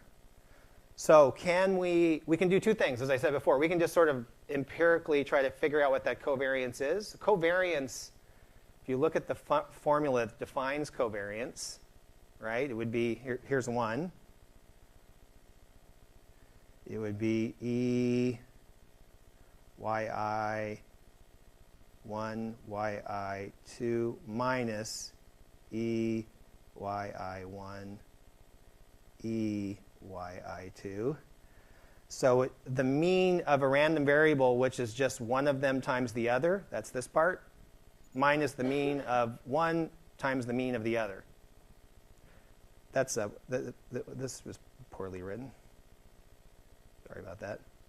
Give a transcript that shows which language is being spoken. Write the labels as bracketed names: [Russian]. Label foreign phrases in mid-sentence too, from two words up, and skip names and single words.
[English] So we can do two things, as I said before. We can just sort of empirically try to figure out what that covariance is. Covariance, if you look at the formula that defines covariance, right, it would be, here's one. It would be E yi1 yi2 minus E yi1 E yi2. So the mean of a random variable, which is just one of them times the other, that's this part, minus the mean of one times the mean of the other. That's this was poorly written. Sorry about that.